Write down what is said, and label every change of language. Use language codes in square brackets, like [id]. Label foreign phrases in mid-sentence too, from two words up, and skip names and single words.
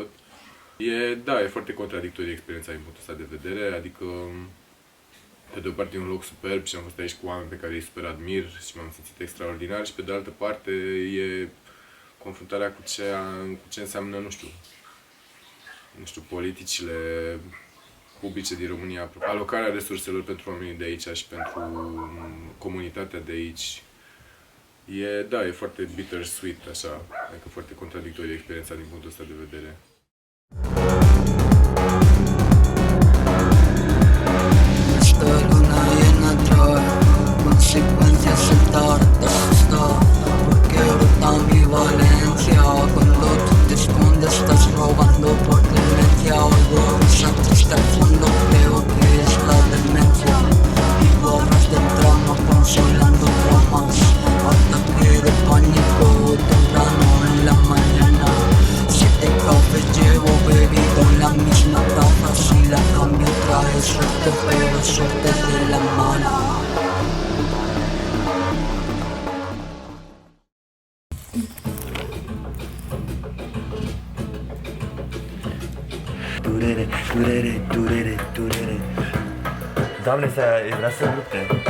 [ro] E foarte contradictorie experiența din punctul ăsta de vedere, adică pe de o parte e un loc superb și am fost aici cu oameni pe care îi super admir și m-am simțit extraordinar și pe de altă parte e confruntarea cu ce înseamnă, nu știu, politicile publice din România, alocarea resurselor pentru oamenii de aici și pentru comunitatea de aici. E foarte bittersweet, așa, adică foarte contradictorie experiența din punctul ăsta de vedere. [es] Esta luna llena trae consecuencias en tarde está, porque brota mi valencia. Cuando tú te escondes estás robando por demencia. Algo rosa triste al fondo, creo que es la demencia. Vivo horas de trama consolando dramas, ataque de pánico temprano en la mañana. 7 cafés llevo bebido en la misma taza, si la cambio trae suerte, pero suerte de la mala. [ro] Durere. Doamne, vrea să lupte.